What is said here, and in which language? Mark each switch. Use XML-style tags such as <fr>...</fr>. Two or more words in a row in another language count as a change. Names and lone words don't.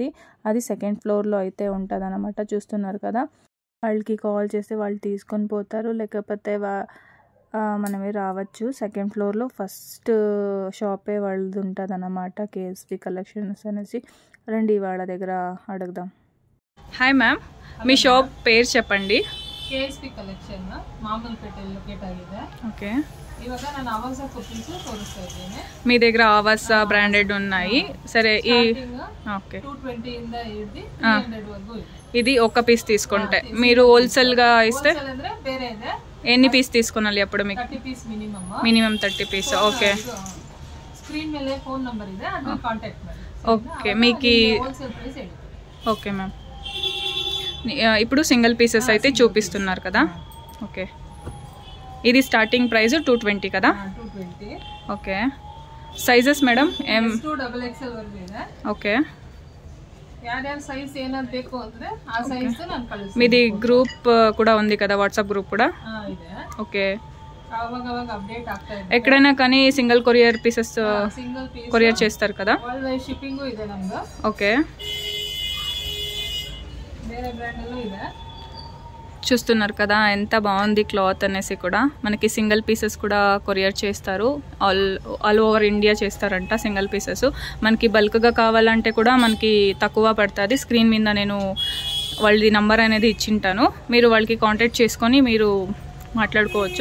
<te>అది సెకండ్ ఫ్లోర్లో అయితే ఉంటుంది అన్నమాట. చూస్తున్నారు కదా, వాళ్ళకి కాల్ చేస్తే వాళ్ళు తీసుకొని పోతారు, లేకపోతే మనమే రావచ్చు. సెకండ్ ఫ్లోర్లో ఫస్ట్ షాపే వాళ్ళది ఉంటుంది అన్నమాట, కేఎస్పి కలెక్షన్స్ అనేసి. రండి వాళ్ళ దగ్గర ಅಡಗದಾಂ.</te> <en>hi ma'am,</en> <te>మీ షాప్ పేరు చెప్పండి. కేఎస్పి కలెక్షన్ మామూలుపేటలో లొకేట్ ఆಗಿದೆ. ఓకే,</te> <kn>ఇವಾಗ ನಾನು ಆವಾಸ ಕುರ್ತೀಸ್ ತೋರಿಸ್ತಾ ಇದ್ದೀನಿ.</kn> <te>మీ దగ్గర ఆవాస బ్రాండెడ్ ఉన్నాయి. సరే, ఈ ఓకే</te> <kn>220 ಇಂದ ಹಿಡಿದು 300 వరకు</kn> <te>ఇది ఒక పీస్ తీసుకుంటే మీరు హోల్సేల్ గా ఇస్తే</te> <kn>ಅಂದ್ರೆ ಬೇರೆ ಇದೆ.</kn> <te>ఎన్ని పీస్ తీసుకోవాలి అప్పుడు మీకు? 30 పీస్ మినిమం 30 పీస్. ఓకే,</te> <kn>స్క్రీన్ ಮೇಲೆ</kn> <en>phone number</en> <kn>ಇದೆ, ಅದನ್ನ ಕಾಂಟ್ಯಾಕ್ಟ್ ಮಾಡಿ.</kn> <te>ఓకే, మీకు</te> <en>wholesale price</en> <kn>ಹೇಳಿ.</kn> <te>ఓకే మ్యామ్, ఇప్పుడు</te> <en>single pieces</en> <te>అయితే చూపిస్తున్నారు కదా. ఓకే, ఇది</te> <en>starting price</en> <te>220 కదా. 220. ఓకే, సైజెస్ మేడం</te> <kn>XXL వరకు ಇದೆ.</kn> <te>ఓకే,</te> <kn>ಯಾರ್ಯಾರ ಸೈಜ್ ಏನಾದ್ರು ಬೇಕು ಅಂದ್ರೆ ಆ ಸೈಜ್ ನಾನು ಕಳಿಸ್ತೀನಿ.</kn> <te>మీది గ్రూప్ కూడా ఉంది కదా, వాట్సాప్ గ్రూప్ కూడా</te> <kn>ಇದೆ.</kn> <te>ఓకే,</te> <kn>అವಾಗ అప్డేట్ ಆಗ್ತಾ ಇದೆ.</kn> <te>ఎక్కడైనా కానీ</te> <en>single courier pieces single piece</en> <te>కొరియర్ చేస్తారు కదా.</te> <en>worldwide shipping</en> <kn>ಇದೆ ನಮ್ದು.</kn> <te>ఓకే,</te> <kn>ಬೇರೆ ಬ್ರ್ಯಾಂಡ್ ಅಲ್ಲೂ ಇದೆ.</kn> <te>చూస్తున్నారు కదా ఎంత బాగుంది క్లాత్ అనేసి. కూడా మనకి</te> <en>single pieces</en> <te>కూడా కొరియర్ చేస్తారు,</te> <en>all over India</en> <te>చేస్తారంట</te> <en>single pieces.</en> <te>మనకి బల్క్గా కావాలంటే కూడా మనకి తక్కువ పడుతుంది. స్క్రీన్ మీద నేను వాళ్ళది నంబర్ అనేది ఇచ్చింటాను, మీరు వాళ్ళకి కాంటాక్ట్ చేసుకొని మీరు మాట్లాడుకోవచ్చు.</te>